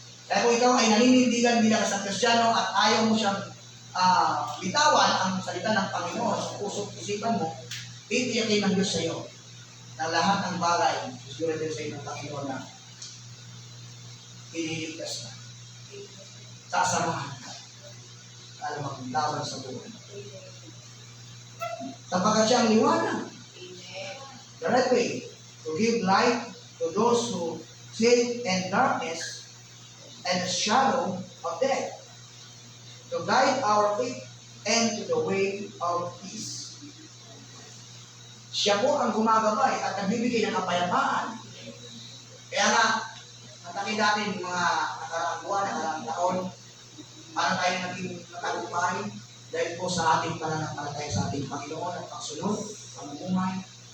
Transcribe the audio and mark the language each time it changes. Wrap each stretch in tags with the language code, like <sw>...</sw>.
<tl>Kaya kung ikaw ay naninindigan bilang isang Kristiyano at ayaw mo siyang bitawan ang salita ng Panginoon sa puso't isipan mo, titiyakin ng Diyos sa iyo na lahat ng bagay, siguro din sa iyo ng Panginoon na ililigtas na. Sasamahan ka. Para maglaban sa buhay. Sapagkat siya ang liwanag.</tl> <en>The right way to give light to those who sit in darkness and the shadow of death, to guide our feet and to the way of peace.</en> <tl>Siya po ang gumagabay at nagbibigay ng kapayapaan. Kaya nga, natakit natin mga nakaraang buwan, nakaraang taon, para tayo naging matagumpay dahil po sa ating pananampalataya sa ating Panginoon at pagsunod, pamumuhay.</tl>